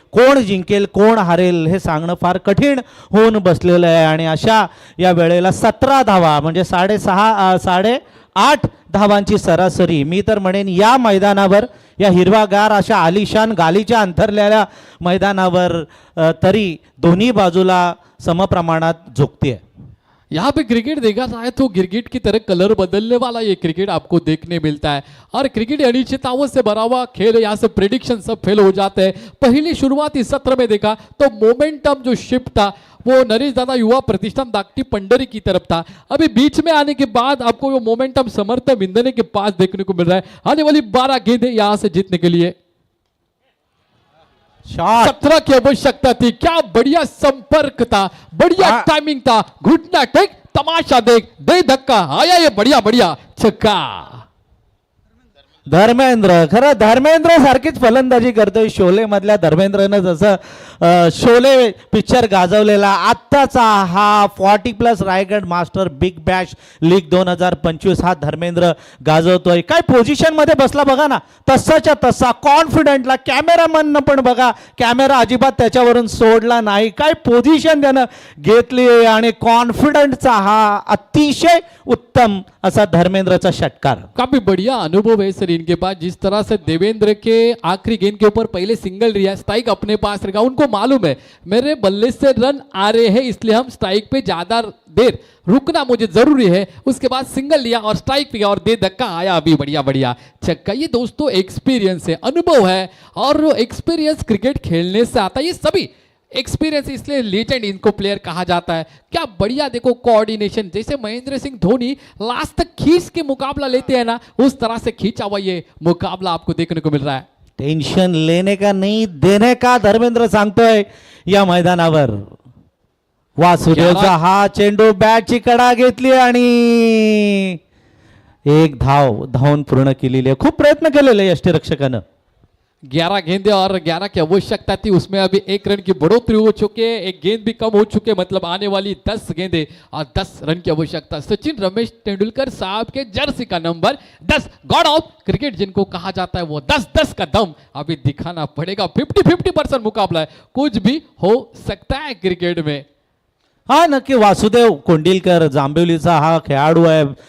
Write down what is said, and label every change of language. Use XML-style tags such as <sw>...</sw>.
<mr>कोण जिंकेल कोण हारेल हे सांगणं फार कठीण होऊन बसलेलं आहे आणि अशा या वेळेला 17 धावा म्हणजे 8.5 धावांची सरासरी। मी तर म्हणेन या मैदानावर, या हिरवागार अशा आलिशान गालीच्या अंतरलेल्या मैदानावर तरी दोन्ही बाजूला समप्रमाणात झुकते।</mr> <hi>यहाँ पे क्रिकेट देखा जाए तो क्रिकेट की तरह कलर बदलने वाला ये क्रिकेट आपको देखने मिलता है, और क्रिकेट अनिश्चितताओं से भरा हुआ खेल है। यहाँ से प्रेडिक्शन सब फेल हो जाते हैं। पहली शुरुआती सत्र में देखा तो मोमेंटम जो शिफ्ट था वो नरेश दादा युवा प्रतिष्ठान दागटी पंडरी की तरफ था, अभी बीच में आने के बाद आपको वो मोमेंटम समर्थ विंधने के पास देखने को मिल रहा है। आने वाली 12 गेंदें यहाँ से जीतने के लिए। शॉट 17 की आवश्यकता थी। क्या बढ़िया संपर्क था, बढ़िया टाइमिंग था। घुटना टेक, तमाशा देख, दे धक्का, आया ये बढ़िया बढ़िया छक्का।</hi> <mr>धर्मेंद्र, खरं धर्मेंद्र सारखीच फलंदाजी करतोय शोले मधल्या धर्मेंद्रनं जसं शोले पिक्चर गाजवलेला आत्ताचा हा 40+ Raigad master big Bash league 2025 हा धर्मेंद्र गाजवतोय। काय पोझिशन मध्ये बसला बघा ना, तसाच्या तसा कॉन्फिडंटला। कॅमेरामॅननं पण बघा, कॅमेरा अजिबात त्याच्यावरून सोडला नाही, काय पोझिशन त्यानं घेतली आणि कॉन्फिडंटचा हा अतिशय उत्तम असा धर्मेंद्रचा षटकार।</mr> <hi>काफी बढ़िया अनुभव है सर इनके पास। जिस तरह से देवेंद्र के आखिरी गेंद के ऊपर पहले सिंगल लिया, स्ट्राइक अपने पास रखा। उनको मालूम है मेरे बल्ले से रन आ रहे हैं, इसलिए हम स्ट्राइक पे ज्यादा देर रुकना मुझे जरूरी है। उसके बाद सिंगल लिया और स्ट्राइक लिया और दे धक्का, आया अभी बढ़िया बढ़िया छक्का। ये दोस्तों एक्सपीरियंस है, अनुभव है, और एक्सपीरियंस क्रिकेट खेलने से आता है। ये सभी एक्सपीरियंस, इसलिए लेजेंड इनको प्लेयर कहा जाता है। क्या बढ़िया देखो कोऑर्डिनेशन, जैसे महेंद्र सिंह धोनी लास्ट तक खींच के मुकाबला लेते हैं ना, उस तरह से खींचा हुआ ये मुकाबला आपको देखने को मिल रहा है। टेन्शन लेने का नहीं देने का धर्मेंद्र</hi> <mr>सांगतोय या मैदानावर। वासुदेवचा हा चेंडू बॅटची कडा घेतली आणि एक धावून पूर्ण केलेली आहे। खूप प्रयत्न केलेले यष्टिरक्षकानं।</mr> <hi>11 गेंदे और 11 की आवश्यकता थी, उसमें अभी 1 रन की बढ़ोतरी हो चुकी है, 1 गेंद भी कम हो चुके, मतलब आने वाली 10 गेंदे और 10 रन की आवश्यकता। सचिन रमेश तेंदुलकर साहब के जर्सी का नंबर 10, गॉड ऑफ क्रिकेट जिनको कहा जाता है, वो 10-10 का दम अभी दिखाना पड़ेगा। 50-50% मुकाबला है, कुछ भी हो सकता है क्रिकेट में।</hi> <mr>हा नक्की, वासुदेव कोंडिलकर जांभिवलीचा हा खेळाडू आहे।</mr>